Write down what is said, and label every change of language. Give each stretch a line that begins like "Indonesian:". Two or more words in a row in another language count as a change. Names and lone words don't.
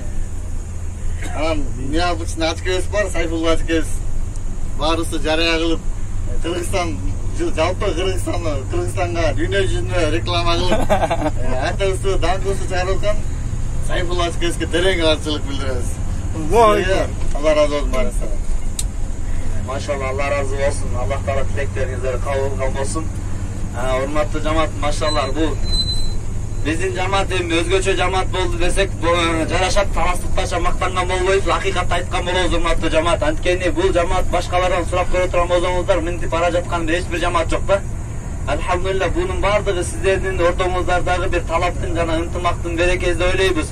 Kyrgyz: Анан необычный ачкебиз бар, Сайфулла ачкебиз. Баарыбызды жарыя кылып, Кыргызстан жалпы Кыргызстанга дүйнө жүзүнө реклама кылып, атыбызды, даңкыбызды чыгарып аткан Сайфулла ачкебизге терең ыраазычылык билдиребиз. Алла разы болсун баарыңыздарга.
Turkish: Maşallah Allah razı olsun. Allah Taala tileklerinizi kabul kılsın.
Kyrgyz: Урматтуу жамаат, машалла, бул биздин жамаат эми өзгөчө жамаат болду десек жарашат, таластыккача мактанган болбойбуз, акыйкатты айткан болобуз урматтуу жамаат. Анткени бул жамаат башкалардан сурап көрө турган болсоңуздар, мынтип бара жаткан эч бир жамаат жок да. Алхамдулилла, бунун бардыгы сиздердин ортоңуздардагы бир талаптын жана ынтымактын берекеси деп ойлойбуз.